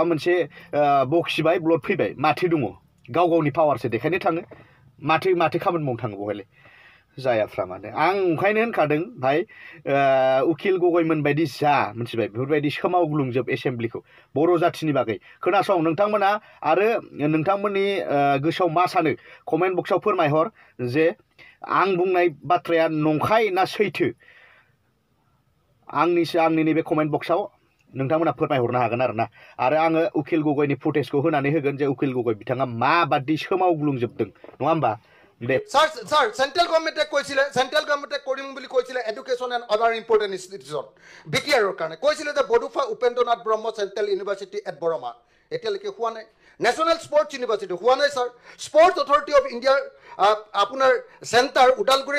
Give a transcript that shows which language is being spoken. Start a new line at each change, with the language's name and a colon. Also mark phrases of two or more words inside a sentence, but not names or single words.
Bodo: मोनसे बखिबाय ब्लड फैबाय माथो दङ गावनि पावारसो देखायनो थाङो माथो खामानि मावनो थाङो बहायलाय जायाफ्रा मानो आं ओंखायनो होनखादों भाई उखिल गगैमोन बायदि जा मिथिबाय बेफोरबायदि सोमावग्लुंजोब एसेमब्लिखौ बर' जाथिनि बागै खोनासं नोंथांमोना आरो नोंथांमोननि गोसोआव मा सानो
English: comment boxआव
Bodo: फोरमायहर जे आं बुंनाय बाथ्राया नंखाय ना सैथो आंनि नैबे
English: comment boxआव
Bodo: नोंथांमोना फोरमायहरनो हागोन आरोना आरो आङो उखिल गगैनि फुटेजखौ होनानै होगोन जे उखिल गगै बिथाङा माबादि सोमावग्लुंजोबदों नङा होमबा
Assamese: Sir,
English: central government
Assamese: কৰিম বুলি কৈছিলে
English: education and other important institution
Assamese: বিটিআৰৰ কাৰণে কৈছিলে যে বডোফা উপেন্দ্ৰনাথ ব্ৰহ্ম চেণ্ট্ৰেল ইউনিভাৰ্চিটি এট বৰমা এতিয়ালৈকে হোৱা নাই
English: national sports university
Assamese: হোৱা নাই ছাৰ স্পৰ্টছ অথৰিটি অফ ইণ্ডিয়াৰ আপোনাৰ চেণ্টাৰ ওদালগুৰি